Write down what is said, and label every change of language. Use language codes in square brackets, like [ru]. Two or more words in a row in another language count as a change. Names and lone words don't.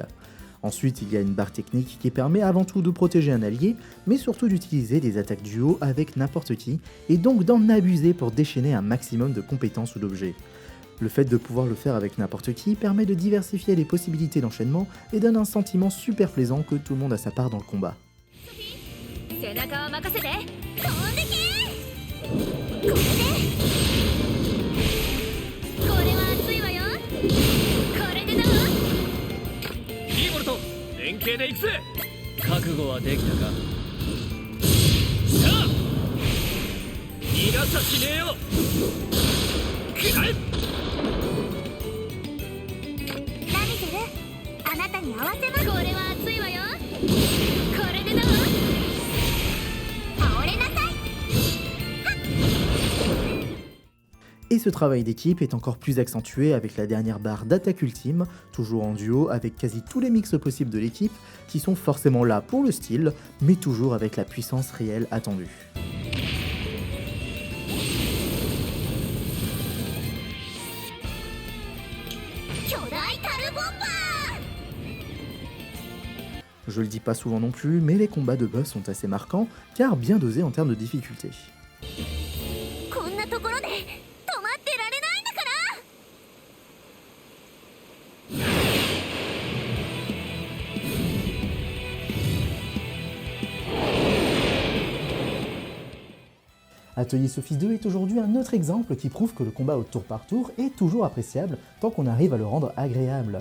[fr] Ensuite, il y a une barre technique qui permet avant tout de protéger un allié, mais surtout d'utiliser des attaques duo avec n'importe qui, et donc d'en abuser pour déchaîner un maximum de compétences ou d'objets. Le fait de pouvoir le faire avec n'importe qui permet de diversifier les possibilités d'enchaînement et donne un sentiment super plaisant que tout le monde a sa part dans le combat. [ja] 背中を任せて飛んでけこれでこれは熱いわよこれでどうリーボルト連携で行くぜ覚悟はできたかさあ逃がさしねえよくらえラミゼルあなたに合わせますこれは熱いわよこれでどう倒れなさい [fr] Et ce travail d'équipe est encore plus accentué avec la dernière barre d'attaque ultime, toujours en duo avec quasi tous les mix possibles de l'équipe, qui sont forcément là pour le style, mais toujours avec la puissance réelle attendue. Je le dis pas souvent non plus, mais les combats de boss sont assez marquants, car bien dosés en termes de difficulté. [ja] こんなところで止まってられないんだから [fr] Atelier Sophie 2 est aujourd'hui un autre exemple qui prouve que le combat au tour par tour est toujours appréciable tant qu'on arrive à le rendre agréable.